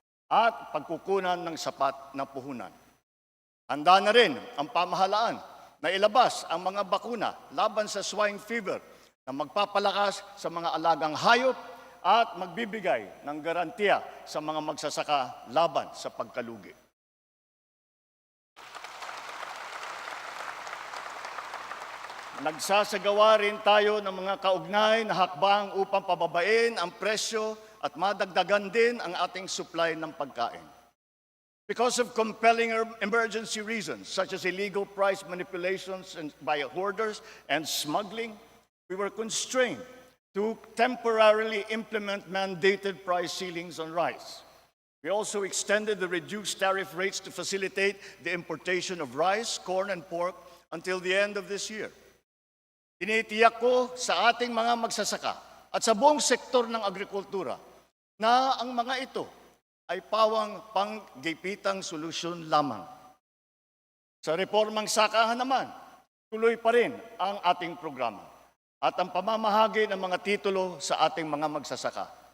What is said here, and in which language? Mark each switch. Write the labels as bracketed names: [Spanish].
[Filipino] at pagkukunan ng sapat na puhunan. Handa na rin ang pamahalaan na ilabas ang mga bakuna laban sa swine fever na magpapalakas sa mga alagang hayop at magbibigay ng garantiya sa mga magsasaka laban sa pagkalugi. Nagsasagawa rin tayo ng mga kaugnay na hakbang upang pababain ang presyo at madagdagan din ang ating supply ng pagkain. [English] Because of compelling emergency reasons, such as illegal price manipulations by hoarders and smuggling, we were constrained to temporarily implement mandated price ceilings on rice. We also extended the reduced tariff rates to facilitate the importation of rice, corn, and pork until the end of this year. [Filipino] Tinitiyak ko sa ating mga magsasaka at sa buong sektor ng agrikultura na ang mga ito ay pawang panggipitang solusyon lamang. Sa reformang sakahan naman, tuloy pa rin ang ating programa at ang pamamahagi ng mga titulo sa ating mga magsasaka.